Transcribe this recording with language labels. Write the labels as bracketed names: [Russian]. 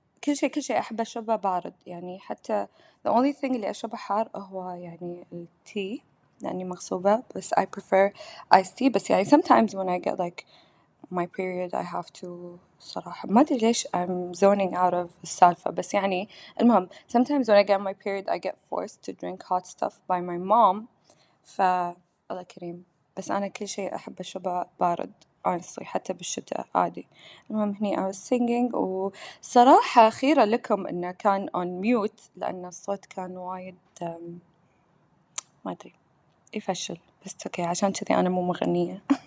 [Arabic] كل شيء أحب أشربه بارد يعني. حتى [English] the only thing [Arabic] اللي أشربه حار هو يعني التي، لأني مغصوبة، بس [English] I prefer iced tea. [Arabic] بس يعني [English] sometimes when I get like my period I have to. [Arabic] صراحة ما أدري ليش [English] I'm zoning out of السالفة، [Arabic] بس يعني المهم [English] sometimes when I get my period I get forced to drink hot stuff by my mom. [Arabic] الله كريم. بس أنا كل شيء أحب أشربه بارد honestly، حتى بالشتاء عادي. المهم هني [English] I was singing، [Arabic] وصراحة خيرة لكم إنه كان [English] on mute، [Arabic] لأن الصوت كان وايد ما أدري يفشل، بس اوكي عشان كذي أنا مو مغنية.